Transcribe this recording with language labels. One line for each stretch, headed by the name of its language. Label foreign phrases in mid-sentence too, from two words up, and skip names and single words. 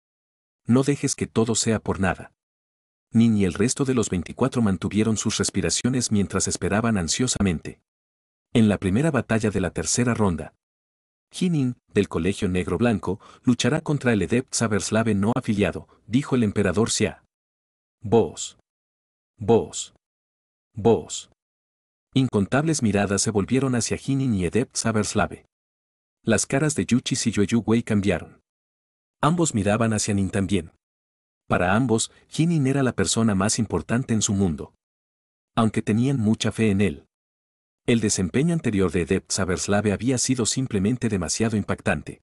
Spanish: No dejes que todo sea por nada. Nin y el resto de los 24 mantuvieron sus respiraciones mientras esperaban ansiosamente. En la primera batalla de la tercera ronda, Hinin, del Colegio Negro Blanco, luchará contra el Adept Saberslave no afiliado, dijo el emperador Xia. Vos. Vos. Vos. Incontables miradas se volvieron hacia Hinin y Adept Saberslave. Las caras de Yuchi y Yu Wei cambiaron. Ambos miraban hacia Nin también. Para ambos, Hinin era la persona más importante en su mundo. Aunque tenían mucha fe en él. El desempeño anterior de Adept Saberslave había sido simplemente demasiado impactante.